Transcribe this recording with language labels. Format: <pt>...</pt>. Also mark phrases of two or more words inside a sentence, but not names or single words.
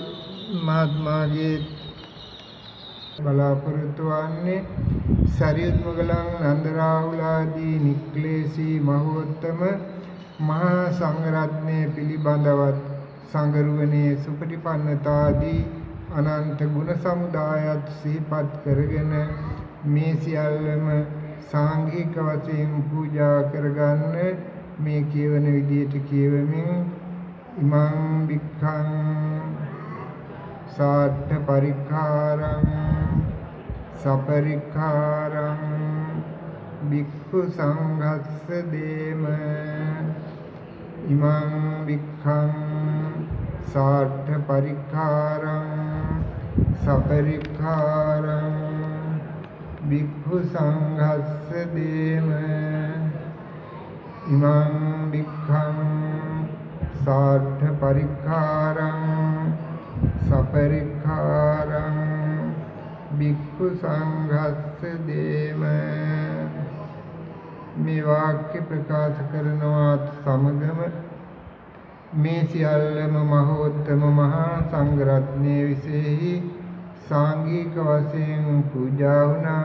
<si>මහත්මයාගේ බලාපොරොත්තු වන්නේ සරියුත් මුගලන් නන්දරාහුලාදී නික්ලේශී මහෝත්තම මහා සංඝරත්නය පිළිබඳවත් සංගරුවනේ සුපටිපන්නතාදී අනන්ත ගුණ සමුදායත් සිහිපත් කරගෙන මේ සියල්ලම සාංඝික වශයෙන් පූජා කරගන්න මේ කියවන විදියට කියවමින්</si> <pi>ඉමං වික්ඛං සාට්ඨ පරික්ඛාරං සපරික්ඛාරං භික්ඛු සංඝස්ස දේම ඉමං වික්ඛං සාට්ඨ පරික්ඛාරං සපරික්ඛාරං භික්ඛු සංඝස්ස දේම ඉමං වික්ඛං සාට්ඨ පරික්ඛාරං සපරික්ඛාරං භික්ඛු සංඝස්ස දේම</pi> <si>මේ වාක්‍ය ප්‍රකාශ කරනවත් සමගම මේ සියල්ලම මහෝත්තම මහා සංඝරත්නයේ විශේෂයි සාංඝික වශයෙන් පූජා වුණා</si>